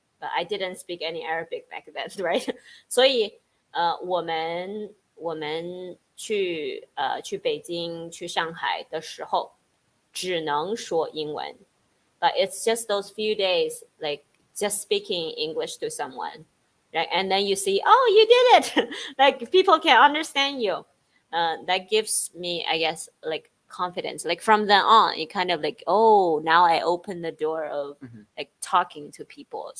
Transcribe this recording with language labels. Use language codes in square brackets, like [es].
[en] But I didn't speak any Arabic back then, right? [zh] 所以我们去北京去上海的时候只能说英文。 [en] But it's just those few days, like just speaking English to someone, right? And then you see, oh, you did it. Like people can understand you. That gives me, I guess, like confidence. Like from then on, it kind of like, oh, now I open the door of like talking to people.